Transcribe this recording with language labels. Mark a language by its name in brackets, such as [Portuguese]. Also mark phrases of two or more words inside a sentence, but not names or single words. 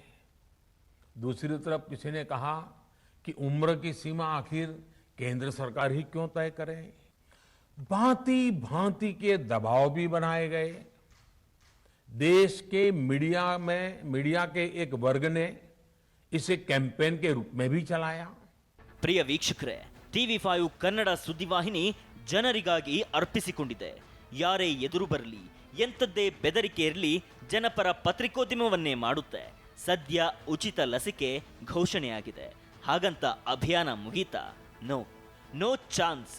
[Hindi] दूसरी तरफ किसी ने कहा कि उम्र की सीमा आखिर केंद्र सरकार ही क्यों तय करे। भांति भांति के दबाव भी बनाए गए। देश के मीडिया के एक वर्ग ने इसे कैंपेन के रूप में भी चलाया। [Kannada] ಪ್ರಿಯ ವೀಕ್ಷಕರೇ, TV5 ಕನ್ನಡ ಸುದ್ದಿವಾಹಿನಿ ಜನರಿಗಾಗಿ ಅರ್ಪಿಸಿಕೊಂಡಿದೆ. ಯಾರೇ ಎದುರು ಬರಲಿ, ಎಂಥದ್ದೇ ಬೆದರಿಕೆ ಇರಲಿ, ಜನಪರ ಪತ್ರಿಕೋದ್ಯಮವನ್ನೇ ಮಾಡುತ್ತೆ. ಸದ್ಯ ಉಚಿತ ಲಸಿಕೆ ಘೋಷಣೆಯಾಗಿದೆ. ಹಾಗಂತ ಅಭಿಯಾನ ಮುಗೀತಾ? [English] no chance.